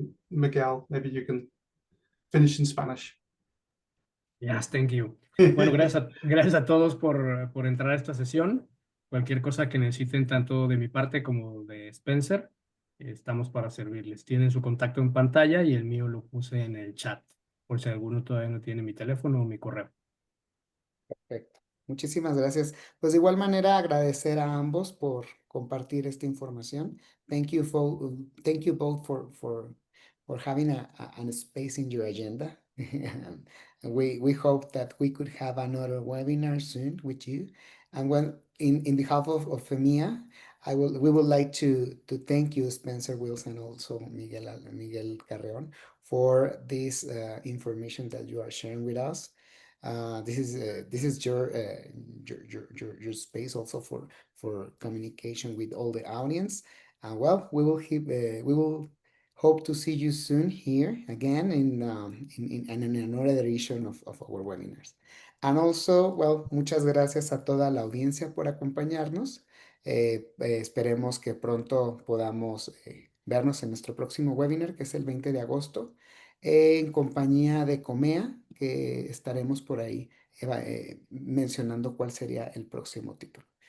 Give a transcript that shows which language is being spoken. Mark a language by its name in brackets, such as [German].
[English] Miguel, maybe you can finish in Spanish. Yes, thank you. [Spanish] Bueno, gracias a todos por entrar a esta sesión. Cualquier cosa que necesiten, tanto de mi parte como de Spencer, estamos para servirles. Tienen su contacto en pantalla y el mío lo puse en el chat, por si alguno todavía no tiene mi teléfono o mi correo. Perfecto. Muchísimas gracias. Pues de igual manera agradecer a ambos por compartir esta información. [English] Thank you both for having a space in your agenda. We hope that we could have another webinar soon with you. And when in behalf of Femia, we would like to thank you, Spencer Wills, and also Miguel Carreon, for this information that you are sharing with us. This is your space also for communication with all the audience. Well, we will hope to see you soon here again in another edition of our webinars. And also, well, [Spanish] muchas gracias a toda la audiencia por acompañarnos. Esperemos que pronto podamos vernos en nuestro próximo webinar, que es el 20 de agosto, en compañía de Comea, que estaremos por ahí mencionando cuál sería el próximo título.